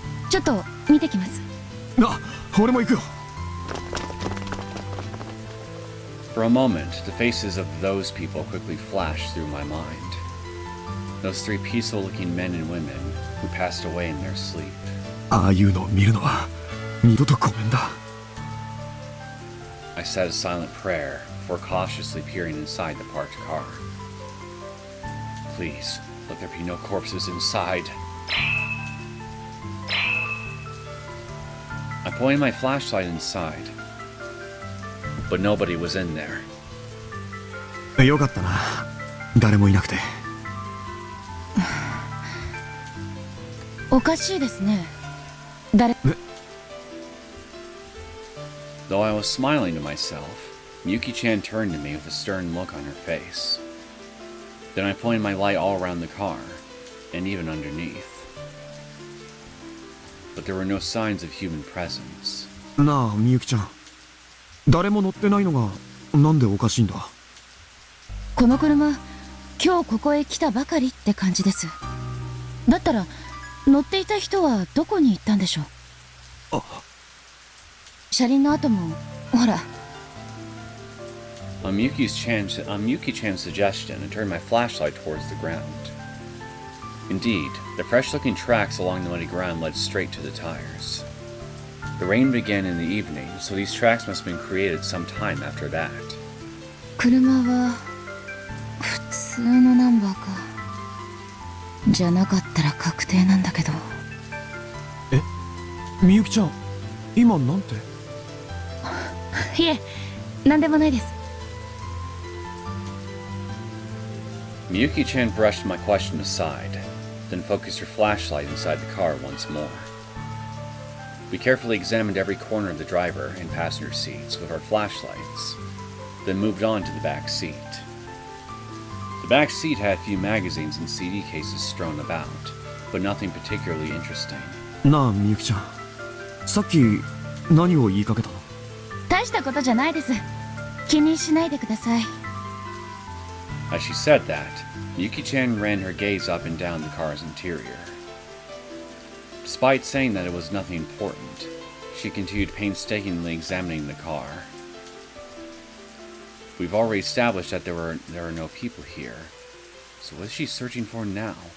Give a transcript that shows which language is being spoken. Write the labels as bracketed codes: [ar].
[ja] ちょっと見てきます。あ、俺も行くよ。 [en] For a moment, the faces of those people quickly flashed through my mind. Those three peaceful-looking men and women who passed away in their sleep. [ja] ああいうのを見るのは二度とごめんだ。 [en] I said a silent prayer before cautiously peering inside the parked car. Please, let there be no corpses inside. I pointed my flashlight inside, but nobody was in there. [ja] よかったな。誰もいなくて。おかしいですね。誰？ [en] Though I was smiling to myself, Miyuki-chan turned to me with a stern look on her face. Then I pointed my light all around the car, and even underneath. But there were no signs of human presence. [ja] なあ、みゆきちゃん。誰も乗ってないのがなんでおかしいんだ。この車、今日ここへ来たばかりって感じです。だったら乗っていた人はどこに行ったんでしょう。あ、車輪の跡もほら。 [en] On Miyuki-chan's suggestion, I turned my flashlight towards the ground. Indeed, the fresh-looking tracks along the muddy ground led straight to the tires. The rain began in the evening, so these tracks must have been created some time after that. [ja] 車は普通のナンバーか。じゃなかったら確定なんだけど。え、みゆきちゃん、今なんて？いえ、なんでもないです。 [en] Miyuki-chan brushed my question aside, then focused her flashlight inside the car once more. We carefully examined every corner of the driver and passenger seats with our flashlights, then moved on to the back seat. The back seat had a few magazines and CD cases strewn about, but nothing particularly interesting. [ja] なあ、みゆきちゃん。さっき何を言いかけたの？大したことじゃないです。気にしないでください。 [en] As she said that, Yuki-chan ran her gaze up and down the car's interior. Despite saying that it was nothing important, she continued painstakingly examining the car. We've already established that there are no people here, so what is she searching for now?